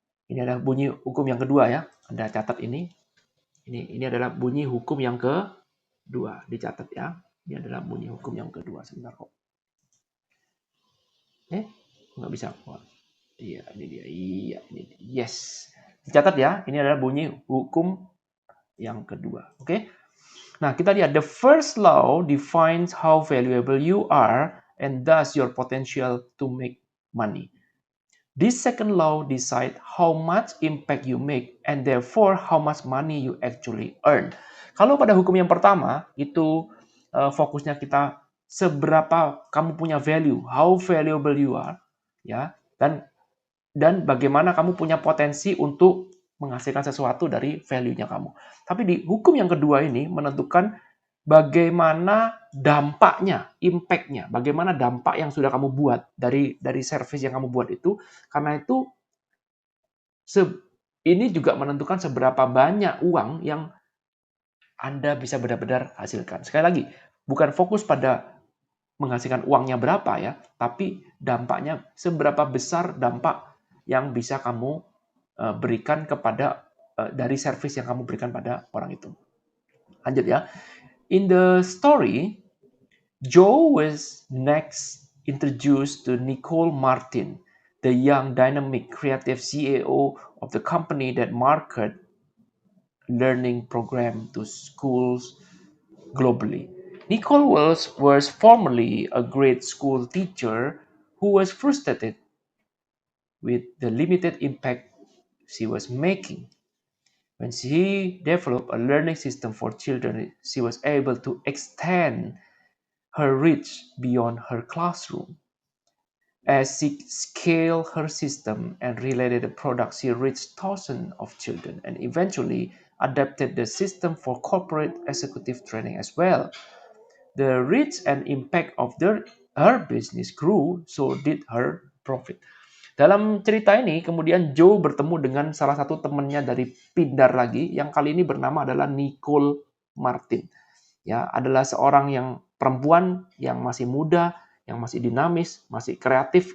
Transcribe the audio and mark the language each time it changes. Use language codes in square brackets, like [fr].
[id] Ini adalah bunyi hukum yang kedua ya. Anda catat ini. Ini adalah bunyi hukum yang kedua. Dicatat ya. Ini adalah bunyi hukum yang kedua. Sebentar kok. Nggak bisa. Oh, iya, ini dia. Iya, ini dia. Yes. Dicatat ya. Ini adalah bunyi hukum yang kedua. Oke. Nah, kita lihat [en] the first law defines how valuable you are and thus your potential to make money. This second law decide how much impact you make and therefore how much money you actually earn. [id] Kalau pada hukum yang pertama itu fokusnya kita seberapa kamu punya value, [en] how valuable you are, [id] ya, dan bagaimana kamu punya potensi untuk menghasilkan sesuatu dari value-nya kamu. Tapi di hukum yang kedua ini menentukan bagaimana dampaknya, impact-nya, bagaimana dampak yang sudah kamu buat dari service yang kamu buat itu. Karena itu ini juga menentukan seberapa banyak uang yang Anda bisa benar-benar hasilkan. Sekali lagi, bukan fokus pada menghasilkan uangnya berapa ya, tapi dampaknya seberapa besar dampak yang bisa kamu berikan kepada dari service yang kamu berikan pada orang itu. Lanjut ya. [en] In the story, Joe was next introduced to Nicole Martin, the young, dynamic, creative CEO of the company that marketed learning program to schools globally. Nicole was formerly a grade school teacher who was frustrated with the limited impact she was making. When she developed a learning system for children, she was able to extend her reach beyond her classroom. As she scaled her system and related the product, she reached thousands of children and eventually adapted the system for corporate executive training as well. The reach and impact of her business grew, so did her profit. [id] Dalam cerita ini, kemudian Joe bertemu dengan salah satu temannya dari Pindar lagi, yang kali ini bernama adalah Nicole Martin. Ya, adalah seorang yang perempuan yang masih muda, yang masih dinamis, masih kreatif.